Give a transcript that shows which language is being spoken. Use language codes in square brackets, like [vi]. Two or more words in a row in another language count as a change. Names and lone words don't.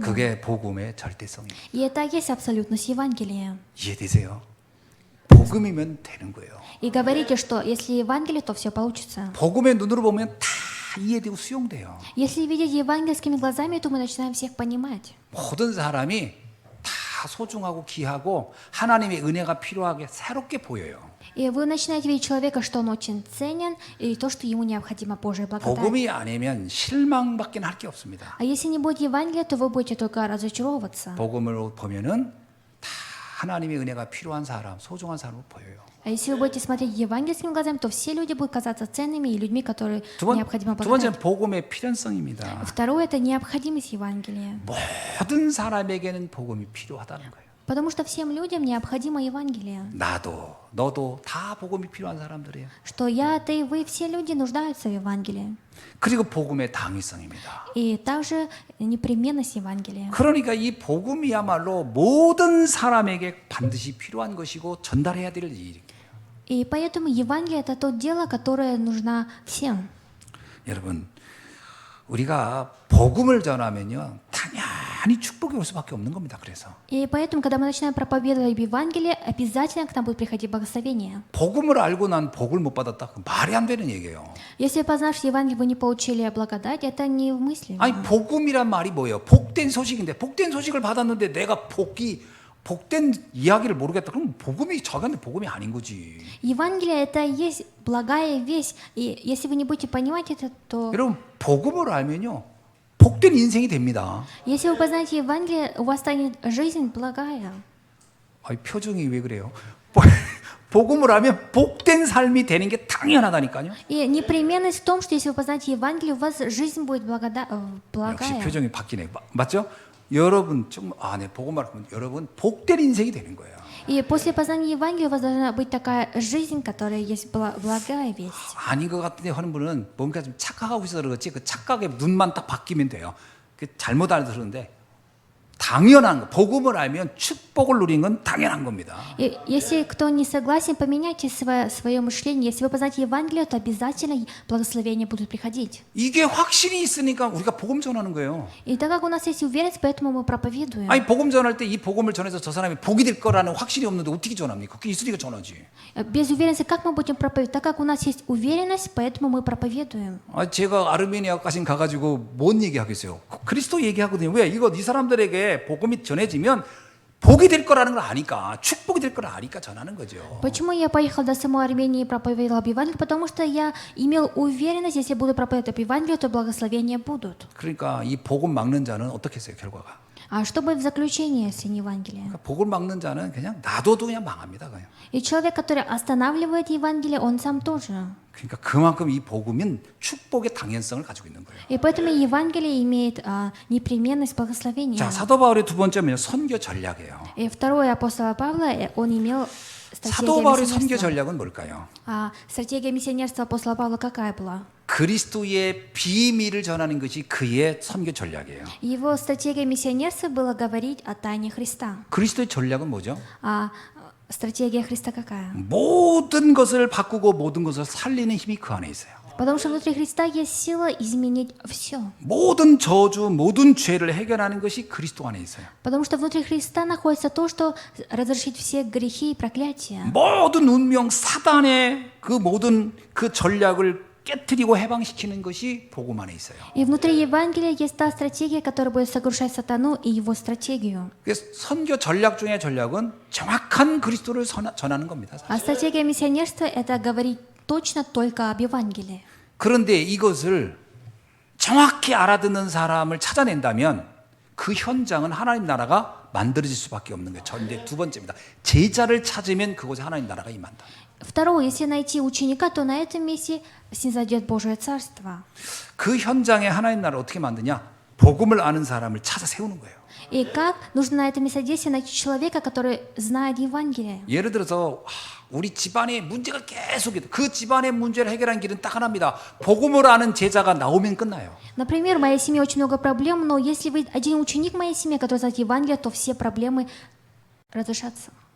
[ko] 그게 복음의 절대성이에요. [ru] И это и есть абсолютность Евангелия. [ko] 이해되세요? 복음이면 되는 거예요. [ru] И говорите, что если Евангелие, то все получится. [ko] 복음의 눈으로 보면 다 이해되고 수용돼요. [ru] Если видеть евангельскими глазами, то мы начинаем всех понимать. [ko] 모든 사람이 다 소중하고 귀하고 하나님의 은혜가 필요하게 새롭게 보여요. [ru] И вы начинаете видеть человека, что он очень ценен, и то, что ему необходима Божья благодать. [ko] 복음이 아니면 실망밖에 할 게 없습니다. [ru] А если не будет Евангелия, то вы будете только разочаровываться. [ko] 복음을 보면은 다 하나님의 은혜가 필요한 사람, 소중한 사람으로 보여요. [ru] А если вы будете смотреть евангельскими глазами, то все люди будут казаться ценными и людьми, которые [ko] 두 [ru] необходимо [ko] 번째는 [ru] благодать. [ko] 복음의 필연성입니다. [ru] Второе – это необходимость Евангелия. [ko] 모든 사람에게는 복음이 필요하다는 거예요. [ru] Потому что всем людям необходимо Евангелие. [ko] 나도, 너도 다 복음이 필요한 사람들이에요. [ru] Что я, ты, вы, все люди нуждаются в Евангелии. [ko] 그리고 복음의 당위성입니다. [ru] И также непременность Евангелия. [ko] 그러니까 이 복음이야말로 모든 사람에게 반드시 필요한 것이고 전달해야 될 일이에요. [ru] И поэтому Евангелие – это то дело, которое нужно всем. [ko] 여러분, 우리가 복음을 전하면요, 당연히 축복이 올 수밖에 없는 겁니다. 그래서 [ru] И поэтому, когда мы начинаем проповедовать Евангелие, обязательно к нам будет приходить благословение. [ko] 복음을 알고 난 복을 못 받았다, 그 말이 안 되는 얘기예요. [ru] Если познавши Евангелие, вы не получили благодать, это не в мысли. [ko] 아니 복음이란 말이 뭐예요? 복된 소식인데 복된 소식을 받았는데 내가 복된 이야기를 모르겠다. 그럼 복음이 저한테 복음이 아닌 거지. [ru] Евангелие это и есть благая весть. И если вы не будете понимать это, то [ko] 여러분 복음을 알면요 복된 인생이 됩니다. [ru] если вы познаете Евангелие, у вас станет жизнь благая. [ko] 아이 표정이 왜 그래요? 복음을 알면 복된 삶이 되는 게 당연하다니까요. [ru] И непременность в том, что если вы познаете Евангелие, у вас жизнь будет [ko] 역시 [ru] благая. [ko] 표정이 바뀌네. 맞죠? 여러분 정말 네 복음을 알면 여러분 복된 인생이 되는 거예요. [ru] И после познания Евангелия у вас должна быть такая жизнь, которая есть благая весть. [ko] 아닌 것 같은데 하는 분은 뭔가 좀 착각하고 있어서 그렇지 그 착각에 눈만 딱 바뀌면 돼요. 그 잘못 알아들었는데 당연한 거. 복음을 알면 축복을 누리는 건 당연한 겁니다. [ru] И если кто не согласен, поменяйте свое мышление. Если вы познаете Евангелие, то обязательно благословения будут приходить. [ko] 이게 확신이 있으니까 우리가 복음 전하는 거예요. [ru] И так как у нас есть уверенность, поэтому мы проповедуем. [ko] 아니 복음 전할 때 이 복음을 전해서 저 사람이 복이 될 거라는 확신이 없는데 어떻게 전합니까? 그게 있으니까 전하지. [ru] Без уверенности как мы будем проповедовать? Так как у нас есть уверенность, поэтому мы проповедуем. [ko] 제가 아르메니아까지 가가지고 뭔 얘기하겠어요? 그리스도 얘기하거든요. 왜? 이거 이 사람들에게 복음이 전해지면 복이 될 거라는 걸 아니까 축복이 될 걸 아니까 전하는 거죠. [ru] Почему я поехал до самой Армении и проповедовал об Евангелии? Потому что я имел уверенность, если я буду проповедовать об Евангелии, то благословения будут. [ko] 그러니까 이 복음 막는 자는 어떻게 했어요? 결과가. [ru] А что будет в заключении, если не Евангелие? [ko] 그러니까 복을 막는 자는 그냥 놔둬도 그냥 망합니다. 그냥. [ru] И человек, который останавливает Евангелие, он сам тоже. [ko] 그러니까 그만큼 이 복음은 축복의 당연성을 가지고 있는 거예요. [ru] И поэтому Евангелие имеет непременность благословения. [ko] 자, 사도 바울의 두 번째는요. 선교 전략이에요. [ru] И второе апостола Павла, он имел [ko] 사도 바울의 선교 [ru] стратегию [ko] 전략은 뭘까요? [ru] стратегия миссионерства апостола Павла какая была? [ko] 그리스도의 비밀을 전하는 것이 그의 선교 전략이에요. [ru] Его стратегия миссионерства была говорить о тайне Христа. [ko] 그리스도의 전략은 뭐죠? [ru] А стратегия Христа какая? [ko] 모든 것을 바꾸고 모든 것을 살리는 힘이 그 안에 있어요. [ru] Потому что внутри Христа есть сила изменить все. [ko] 모든 저주, 모든 죄를 해결하는 것이 그리스도 안에 있어요. [ru] Потому что внутри Христа находится то, что разрешит все грехи и проклятия. [ko] 모든 운명, 사단의 그 모든 그 전략을 깨트리고 해방시키는 것이 복음 안에 있어요. [ru] И внутри Евангелия есть та стратегия, которая будет сокрушать сатану и его стратегию. [ko] 그래서 선교 전략 중에 전략은 정확한 그리스도를 전하는 겁니다. [ru] А стратегия миссионерства – это говорить точно только об Евангелии. [ko] 그런데 이것을 정확히 알아듣는 사람을 찾아낸다면 그 현장은 하나님 나라가 만들어질 수밖에 없는 거예요. 이제 두 번째입니다. 제자를 찾으면 그곳에 하나님 나라가 임한다. [ru] Второе, если найти ученика, то на этом месте снизойдет Божие Царство. [ko] 그 현장에 하나님 나라를 어떻게 만드냐? 복음을 아는 사람을 찾아 세우는 거예요. [ru] И как нужно на этом месте найти человека, который знает Евангелие? [ko] 예를 들어서 우리 집안에 문제가 계속 있다. 그 집안의 문제를 해결하는 길은 딱 하나입니다. 복음을 아는 제자가 나오면 끝나요. [ru] Например, в моей семье очень много проблем, но если вы один ученик в моей семье, который знает Евангелие, то все проблемы разрешатся.